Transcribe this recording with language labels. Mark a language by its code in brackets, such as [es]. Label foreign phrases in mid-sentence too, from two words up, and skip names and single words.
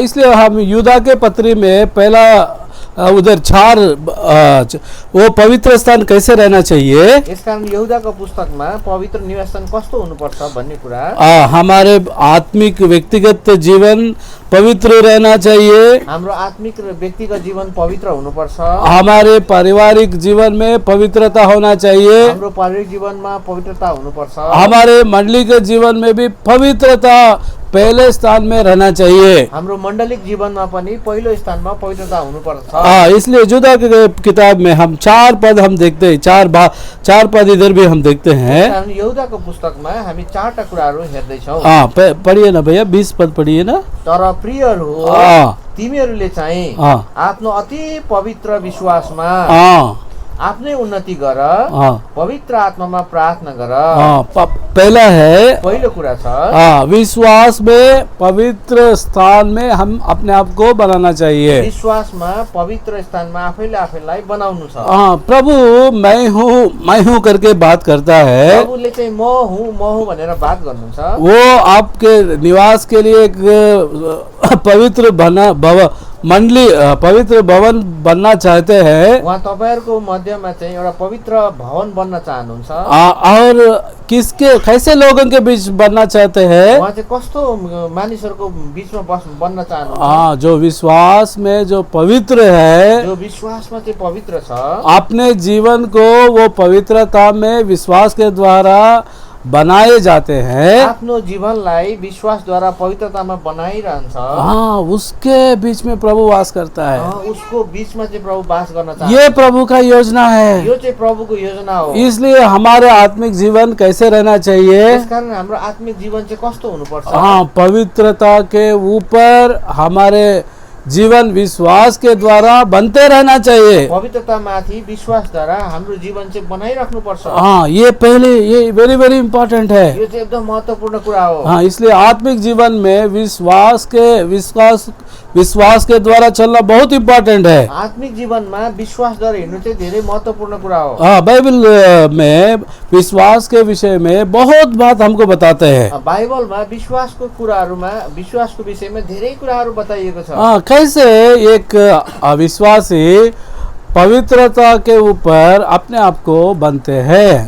[hi] इसलिए हम युदा के पत्री में पहला उधर 4 वो पवित्र स्थान कैसे रहना चाहिए, [ne] यस कारण यहुदाको पुस्तकमा पवित्र निवासस्थान कस्तो हुनुपर्छ भन्ने कुरा, [hi] हमारे आत्मिक व्यक्तिगत जीवन पवित्र रहना चाहिए, [ne] हाम्रो आत्मिक र व्यक्तिगत जीवन पवित्र हुनुपर्छ, [hi] हमारे पारिवारिक जीवन में पवित्रता होना चाहिए, [ne] हाम्रो पारिवारिक जीवनमा पवित्रता हुनुपर्छ, [hi] हमारे मंडली के जीवन में भी पवित्रता पहले स्थान में रहना चाहिए। [ne] हाम्रो मण्डलिक जीवनमा पनि पहिलो स्थानमा पवित्रता हुनुपर्छ। [hi] इसलिए युदा के किताब में हम 4 पद हम देखते हैं, 4 पद इधर भी हम देखते हैं। [ne] कारण यहुदाको पुस्तकमा हामी 4टा कुराहरू हेर्दैछौँ। [hi] पढ़िए ना भैया, 20 पद पढ़िए ना। [ne] तर प्रियहरू, तिमीहरूले चाहिँ आफ्नो अति पवित्र विश्वासमा आफ्नै उन्नति गर, पवित्र आत्मामा प्रार्थना गर। [hi] पहला है, [ne] पहिलो कुरा छ [hi] विश्वास में पवित्र स्थान में हम अपने आप को बनाना चाहिए। [ne] विश्वासमा पवित्र स्थानमा आफैले आफैलाई बनाउनु छ। [hi] प्रभु मैं हूँ करके बात करता है। [ne] प्रभुले चाहिँ म हुँ भनेर बात गर्नुहुन्छ। [hi] वो आपके निवास के लिए एक पवित्र पवित्र भवन बनना चाहते हैं। [ne] उहाँ तपाईहरुको मध्यमा चाहिँ एउटा पवित्र भवन बन्न चाहनुहुन्छ। [hi] और कैसे लोगों के बीच बनना चाहते हैं? [ne] उहाँ चाहिँ कस्तो मानिसहरुको बीचमा बन्न चाहनुहुन्छ? [hi] जो विश्वास में जो पवित्र है, [ne] जो विश्वासमा चाहिँ पवित्र छ, [hi] अपने जीवन को वो पवित्रता में विश्वास के द्वारा बनाए जाते हैं। [ne] आफ्नो जीवनलाई विश्वासद्वारा पवित्रतामा बनाइरहन्छ। [hi] उसके बीच में प्रभु वास करता है। [ne] उसको बीचमा चाहिँ प्रभु वास गर्न चाहन्छ। [hi] ये प्रभु का योजना है। [ne] यो चाहिँ प्रभुको योजना हो। [hi] इसलिए हमारे आत्मिक जीवन कैसे रहना चाहिए? [ne] त्यसकारण हाम्रो आत्मिक जीवन चाहिँ कस्तो हुनुपर्छ? [hi] पवित्रता के ऊपर हमारे जीवन विश्वास के द्वारा बनते रहना चाहिए। [ne] पवित्रता माथि विश्वासद्वारा हाम्रो जीवन चाहिँ बनाइराख्नु पर्छ। [hi] ये पहले ये [en] very very important [hi] है। [ne] यो चाहिँ एकदम महत्त्वपूर्ण कुरा हो। [hi] इसलिए आत्मिक जीवन में विश्वास के द्वारा चलना बहुत इम्पोर्टेंट है। [ne] आत्मिक जीवनमा विश्वासद्वारा हिँड्नु चाहिँ धेरै महत्त्वपूर्ण कुरा हो। [hi] बाइबल में विश्वास के विषय में बहुत बात हमको बताते हैं। [ne] बाइबलमा विश्वासको विषयमा धेरै कुराहरू बताइएको छ। [hi] कैसे एक अविश्वासी पवित्रता के ऊपर अपने आप को बनते हैं।